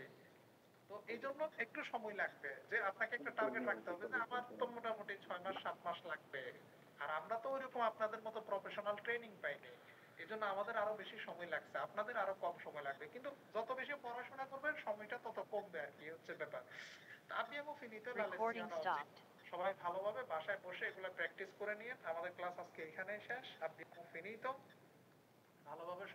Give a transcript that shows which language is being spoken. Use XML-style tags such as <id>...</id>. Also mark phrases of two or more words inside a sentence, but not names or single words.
<bn>তো এই জন্য একটু সময় লাগবে, যে আপনাকে একটা টার্গেট রাখতে হবে যে আমার তো মোটামুটি 6 মাস 7 মাস লাগবে। আর আমরা তো ওইরকম আপনাদের মতো প্রফেশনাল ট্রেনিং পাইনি, এই জন্য আমাদের আরো বেশি সময় লাগছে, আপনাদের আরো কম সময় লাগবে। কিন্তু যত বেশি পড়াশোনা করবেন সময়টা তত কমবে আর কি, হচ্ছে ব্যাপার।</bn> <it>abbiamo finito la lezione oggi.</it> <bn>সবাই ভালোভাবে বাসায় বসে এগুলো প্র্যাকটিস করে নিয়ে, আমাদের ক্লাস আজকে এখানেই শেষ।</bn> <it>abbiamo finito,</it> <bn>ভালোভাবে</bn>